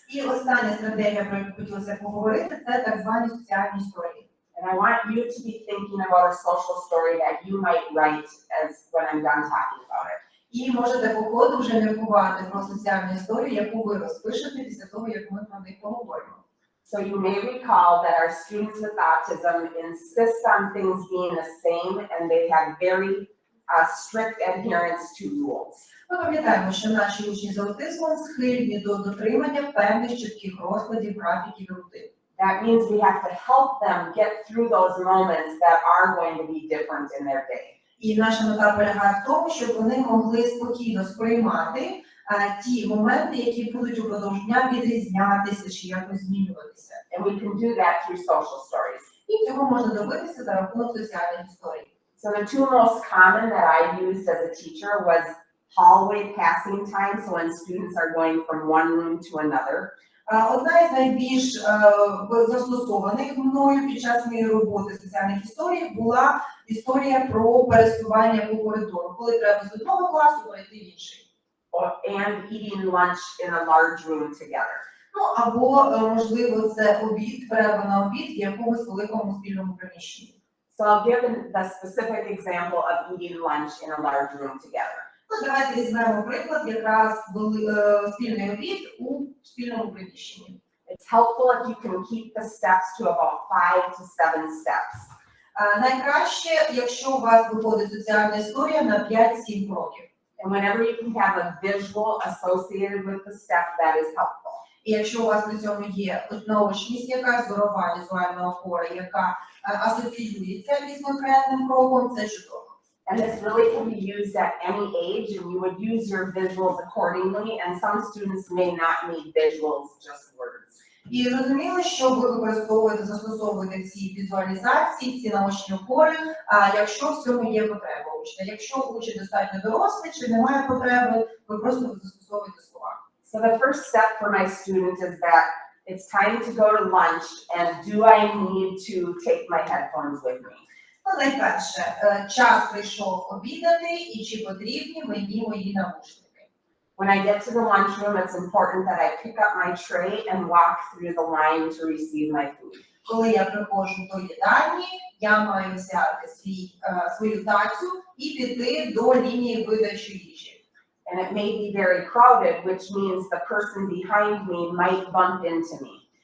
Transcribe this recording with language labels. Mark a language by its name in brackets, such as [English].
[Ukrainian] І остання стратегія, про яку хотілося поговорити, це так звані соціальні історії. [English] And I want you to be thinking about a social story that you might write as when I'm done talking about it. [Ukrainian] І можете по ходу вже міркувати про соціальну історію, яку ви розпишете після того, як ми про них поговоримо. [English] So you may recall that our students with autism insist on things being the same, and they have very strict adherence to rules. [Ukrainian] Ми пам'ятаємо, що наші учні з аутизмом схильні до дотримання певних чітких розкладів, графіків і рутин. [English] That means we have to help them get through those moments that are going to be different in their day. [Ukrainian] І наша мета полягає в тому, щоб вони могли спокійно сприймати ті моменти, які будуть упродовж дня відрізнятися чи якось змінюватися. [English] And we can do that through social stories. [Ukrainian] І цього можна добитися за рахунок соціальних історій. [English] So the two most common that I used as a teacher was hallway passing time, so when students are going from one room to another. [Ukrainian] Одна із найбільш застосованих мною під час моєї роботи соціальних історій була історія про пересування по коридору, коли треба з одного класу перейти в інший. [English] And eating lunch in a large room together. [Ukrainian] Ну, або, можливо, це обід, перерва на обід в якомусь великому спільному приміщенні. [English] So I'll give the specific example of eating lunch in a large room together. [Ukrainian] Ну, давайте візьмемо приклад якраз спільний обід у спільному приміщенні. [English] It's helpful if you can keep the steps to about 5 to 7 steps. [Ukrainian] Найкраще, якщо у вас виходить соціальна історія на 5-7 кроків. [English] And whenever you can have a visual associated with the step, that is helpful. [Ukrainian] І якщо у вас при цьому є наочність якась, зорова візуальна опора, яка асоціюється із конкретним кроком, це чудово. [English] And this really can be used at any age, and you would use your visuals accordingly, and some students may not need visuals, just words. [Ukrainian] І зрозуміло, що ви застосовуєте ці візуалізації, ці наочні опори, якщо в цьому є потреба учня. Якщо учень достатньо дорослий чи немає потреби, ви просто застосовуєте слова. [English] So the first step for my students is that it's time to go to lunch, and do I need to take my headphones with me? [Ukrainian] Ну, найперше, час прийшов обідати, і чи потрібні мені мої навушники. [English] When I get to the lunchroom, it's important that I pick up my tray and walk through the line to receive my food. [Ukrainian] Коли я приходжу до їдальні, я маю взяти свою тацю і піти до лінії видачі їжі. [English] And it may be very crowded, which means the person behind me might bump into me.